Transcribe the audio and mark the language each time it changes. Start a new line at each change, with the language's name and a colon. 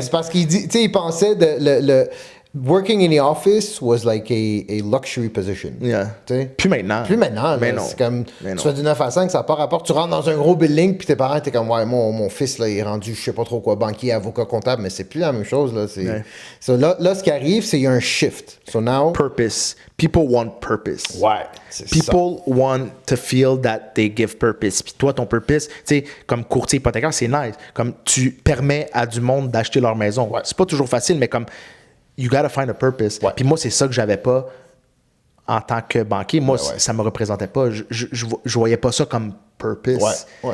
French: c'est parce qu'il pensait
English: working in the office was like a luxury position.
French: Yeah. Plus maintenant. Mais non. C'est comme, tu fais du 9 à 5, ça n'a pas rapport. Tu rentres dans un gros building, puis tes parents étaient comme, ouais, mon fils, là, il est rendu, je sais pas trop quoi, banquier, avocat, comptable, mais c'est plus la même chose, là. So, là, ce qui arrive, c'est qu'il y a un shift.
English: So now... Purpose. People want purpose.
French: Ouais,
English: People want to feel that they give purpose.
French: Puis toi, ton purpose, tu sais, comme courtier hypothécaire, c'est nice. Comme tu permets à du monde d'acheter leur maison. Ouais. C'est pas toujours facile, mais comme...
English: You gotta find a purpose.
French: Puis moi, c'est ça que j'avais pas en tant que banquier. Moi, ça me représentait pas. Je voyais pas ça comme purpose.